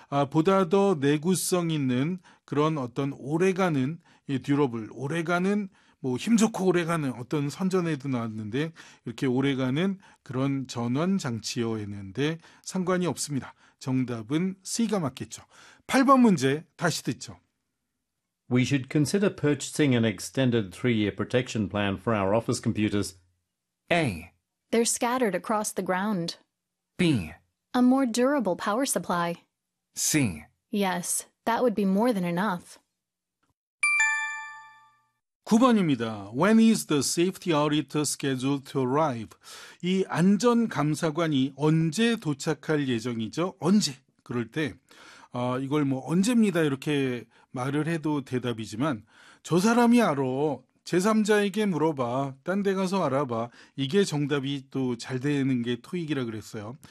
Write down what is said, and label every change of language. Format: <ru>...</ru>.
<ko>보다 더 내구성 있는 그런 어떤 오래가는 이 듀러블, 오래가는 뭐 힘 좋고 오래가는 어떤 선전에도 나왔는데 이렇게 오래가는 그런 전원장치여 했는데 상관이 없습니다. 정답은 C가 맞겠죠. 8번 문제 다시 듣죠.</ko> <en>We should consider purchasing an extended three-year protection plan for our office computers. A. They're scattered across the ground. B. A more durable power supply. C. Yes, that would be more than enough.</en> <ko>9번입니다.</ko> <en>When is the safety auditor scheduled to arrive?</en> <ko>이 안전감사관이 언제 도착할 예정이죠? 언제? 그럴 때 이걸 뭐 언제입니다 이렇게 말을 해도 대답이지만 저 사람이 알아. 제3자에게 물어봐. 딴 데 가서 알아봐. 이게 정답이 또 잘 되는 게 토익이라 그랬어요.</ko>